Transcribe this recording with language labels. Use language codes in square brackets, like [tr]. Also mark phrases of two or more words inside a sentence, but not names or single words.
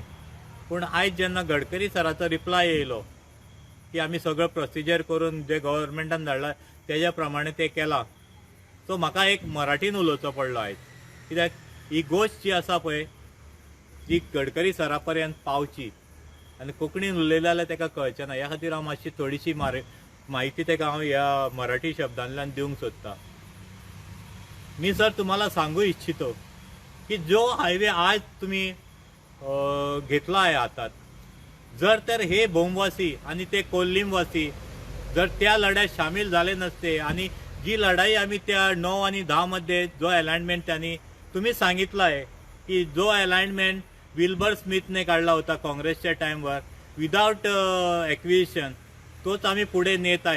[kok] पूण आयज जेन्ना गडकरी सराचो रिप्लाय येयलो की आमी सगळो प्रोसिजर करून जे गव्हर्मेंटान धाडला तेज्या प्रमाणे ते केला, सो म्हाका एक मराठीन उलोवचो पडलो आयज, कित्याक ही गोश्ट जी आसा पळय ती गडकरी सरा पर्यंत पावची, आनी कोंकणीन उलयलें जाल्यार तेका कळचें ना। ह्या खातीर हांव मातशी थोडीशी म्हायती तेका हांव ह्या मराठी शब्दांतल्यान दिवंक सोदतां। [mr] मी सर तुम्हाला सांगू इच्छितो की जो हायवे आज तुम्ही घेतला आहे हातात, जर तर हे भोमवासी आणि ते कोल्लीमवासी जर त्या लढ्यात सामील झाले नसते, आणि जी लढाई आम्ही त्या 9 आणि 10 मध्ये जो अलाइनमेंट त्यांनी तुम्ही सांगितलं आहे की जो अलाइनमेंट विल्बर स्मिथने काढला होता काँग्रेसच्या टाइमवर [en] without acquisition, [mr] तोच आम्ही पुढे नेत आहे।